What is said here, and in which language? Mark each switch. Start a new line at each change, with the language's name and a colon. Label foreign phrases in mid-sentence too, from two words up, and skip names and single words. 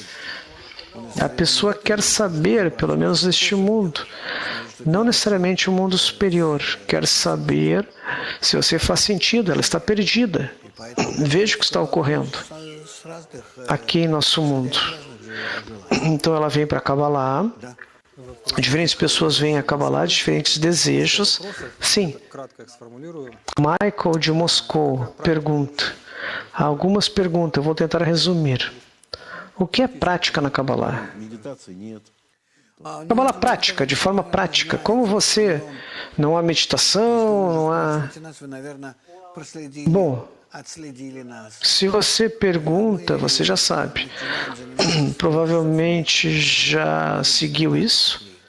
Portuguese: A pessoa quer saber, pelo menos neste mundo, não necessariamente o mundo superior, quer saber se você faz sentido, ela está perdida. Veja o que está ocorrendo aqui em nosso mundo. Então ela vem para Kabbalah. Diferentes pessoas vêm a Kabbalah, diferentes desejos. Sim.
Russian: Кратко их сформулирую.
Portuguese: Michael de Moscou pergunta. Algumas perguntas, eu vou tentar resumir. O que é prática na Kabbalah?
Russian: Медитации нет.
Portuguese: Kabbalah prática, de forma prática. Como você... Não há meditação, não há... Bom, se você pergunta, você já sabe. Provavelmente já seguiu isso.